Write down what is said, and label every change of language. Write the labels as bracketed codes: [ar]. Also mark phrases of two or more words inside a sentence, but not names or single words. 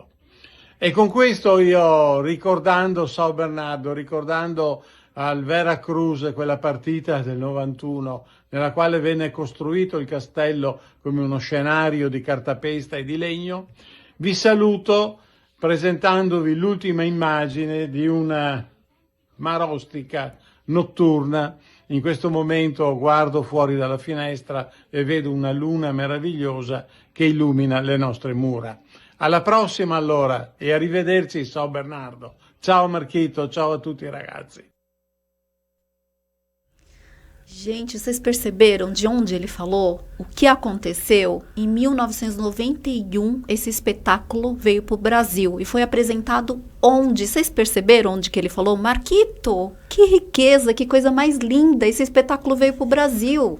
[it] E con questo io, ricordando São Bernardo, ricordando al Veracruz quella partita del 91 nella quale venne costruito il castello come uno scenario di cartapesta e di legno, vi saluto presentandovi l'ultima immagine di una marostica notturna. In questo momento guardo fuori dalla finestra e vedo una luna meravigliosa che illumina le nostre mura. Alla prossima allora e arrivederci São Bernardo. Ciao Marquito, ciao a tutti ragazzi. [pt] Gente, vocês perceberam de onde ele falou? O que aconteceu? Em 1991, esse espetáculo veio para o Brasil e foi apresentado onde? Vocês perceberam onde que ele falou? Marquito, que riqueza, que coisa mais linda, esse espetáculo veio para o Brasil.